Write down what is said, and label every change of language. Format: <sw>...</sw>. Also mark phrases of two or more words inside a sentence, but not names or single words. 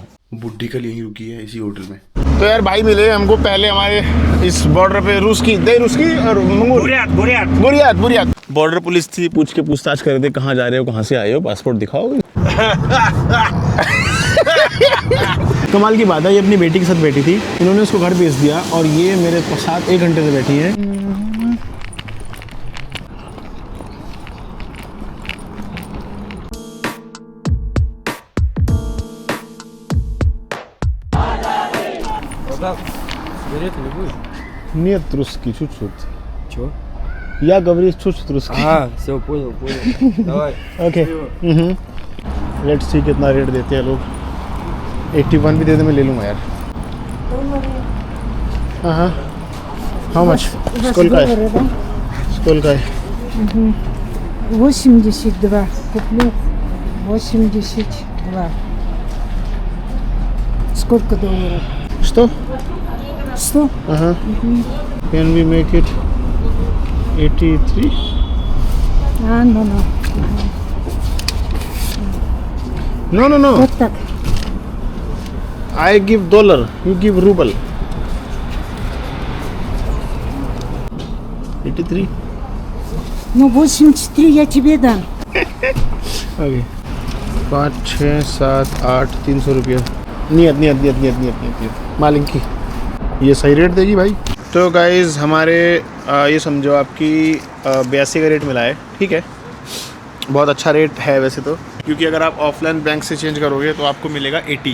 <hi>बुड्ढी कल यहीं रुकी है इसी होटल में। तो यार भाई मिले हमको पहले हमारे इस बॉर्डर पे, रूस की और बुरियात</hi> <en>border police</en> <hi>थी। पूछताछ कर रहे थे, कहाँ जा रहे हो, कहाँ से आए हो, पासपोर्ट दिखाओ। कमाल की बात है, ये अपनी बेटी के साथ बैठी थी, इन्होंने उसको घर भेज दिया और ये मेरे साथ 1 घंटे से बैठी है।</hi> <ru>Нет русский, чуть-чуть. Чего? Я говорю чуть-чуть русский. Все, понял. Давай.</ru> <hi>ओके।</hi> <en>let's see</en> <hi>कितना रेट देते हैं लोग। 81 भी दे दे, मैं ले लूँगा यार। हाँ।</hi> <en>how much?</en> <hi>स्कूल का है।</hi> <ru>82 куплю. 82. Сколько долларов? Что? 100? Ага.</ru> <en>Can we make it 83? No. No.</en> <ru>Вот так.</ru> <en>I give dollar, you give ruble.</en> <ru>83. Ну, 83 я тебе дам.</ru> <hi>ओके। 5, 6, 7, 8, 300 रुपया। नियत मालिक की ये सही रेट देगी भाई। तो गाइज़ हमारे ये समझो आपकी 82 का रेट मिला है, ठीक है। बहुत अच्छा रेट है वैसे तो, क्योंकि अगर आप</hi> <en>offline bank</en> <hi>से चेंज करोगे तो आपको मिलेगा 80।</hi>